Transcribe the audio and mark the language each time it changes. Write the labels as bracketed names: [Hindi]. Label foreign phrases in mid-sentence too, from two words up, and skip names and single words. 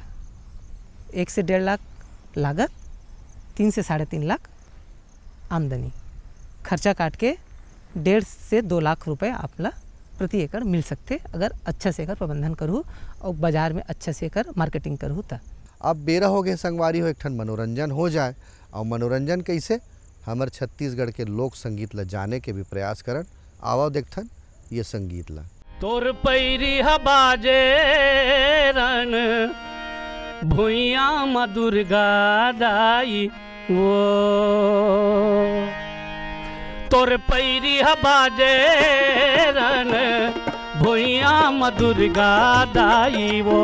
[Chhattisgarhi] 1 से 1.5 लाख लागत, 3 से 3.5 लाख आमदनी। खर्चा काट के 1.5 से 2 लाख रुपए आपला प्रति एकड़ मिल सकते अगर अच्छा से एकर प्रबंधन करूँ और बाजार में अच्छा से एकर मार्केटिंग करूँ। तो अब बेरा हो गए संगवारी हो एक ठन मनोरंजन हो जाए। और मनोरंजन कैसे हमार छत्तीसगढ़ के लोक संगीत ला जाने के भी प्रयास करन। आवा देखथन ये संगीत ला। तोर पैरी बाजे रन भुइया मधुर गादाई वो, तोर पैरी बाजे रन भुइया मधुर गादाई वो,